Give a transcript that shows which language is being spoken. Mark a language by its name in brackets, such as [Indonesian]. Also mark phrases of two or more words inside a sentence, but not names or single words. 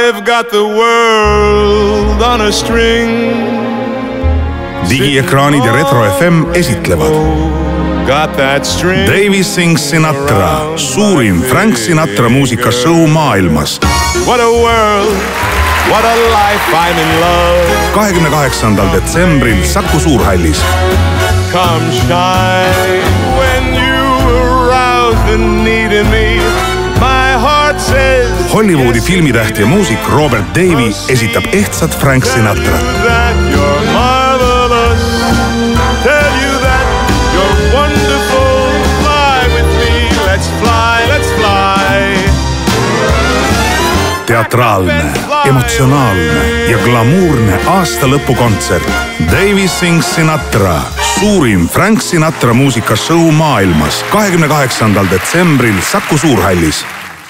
[English] got the world on a string. [Estonian] Digiekraanid ja Retro FM esitlevad Davey Sings Sinatra, suurim Frank Sinatra muusikashow maailmas. [English] What a world, what a life, I'm in love. [Estonian] 28. detsembril Saku Suurhallis. [English] Come shine when you arouse the need in me. My heart says [Estonian] Hollywoodi filmitäht ja muusik Robert Davey esitab ehtsat Frank Sinatrat. [English] that you're marvelous. Tell you that you're wonderful. Fly with me, let's fly, let's fly. [Estonian] Teatraalne, emotsionaalne ja glamuurne aastalõpukontsert. Davey Sings Sinatra, suurim Frank Sinatra muusikashow maailmas. 28. detsembril Saku Suurhallis.